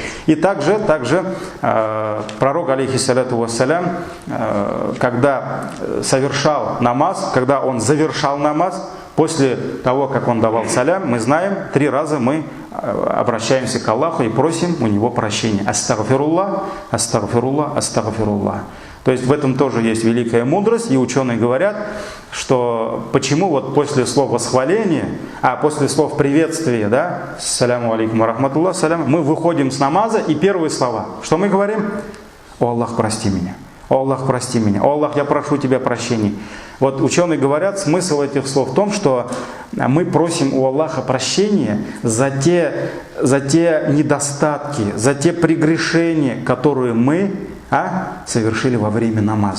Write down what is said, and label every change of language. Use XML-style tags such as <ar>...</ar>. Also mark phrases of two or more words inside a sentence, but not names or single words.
<ru>И также пророк,</ru> <ar>عليه الصلاة والسلام,</ar> <ru>когда совершал намаз, когда он завершал намаз, после того, как он давал салям, мы знаем, 3 раза мы обращаемся к Аллаху и просим у него прощения.</ru> <ar>أستغفر الله، أستغفر الله، أستغفر الله.</ar> <ru>То есть в этом тоже есть великая мудрость, и ученые говорят, что почему вот после слов восхваления, после слов приветствия, да,</ru> <ar>السلام عليكم ورحمة الله، سلام,</ar> <ru>мы выходим с намаза, и первые слова, что мы говорим? О Аллах, прости меня. О Аллах, прости меня. О Аллах, я прошу тебя прощения. Вот ученые говорят, смысл этих слов в том, что мы просим у Аллаха прощения за те недостатки, за те прегрешения, которые мы совершили во время намаза.</ru>